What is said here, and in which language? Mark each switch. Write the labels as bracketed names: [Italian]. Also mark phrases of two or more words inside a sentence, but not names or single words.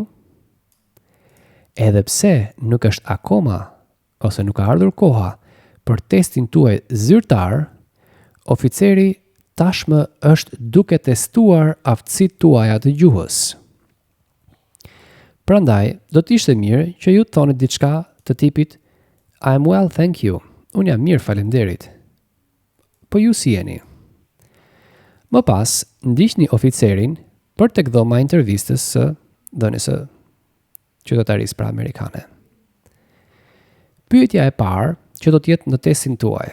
[Albanian] Edhe pse nuk është akoma ose nuk ka ardhur koha për testin tuaj zyrtar, oficeri tashmë është duke testuar aftësitë tuaja të gjuhës. Prandaj, do të ishte mirë që ju të thoni diçka të tipit [English] I'm well, thank you. [Albanian] Unë jam mirë, faleminderit. Po ju si jeni? Më pas, ndiqni oficerin për tek dhoma e intervistës së dhënies së qytetarisë pra amerikane. Pyetja e parë që do të jetë në testin tuaj.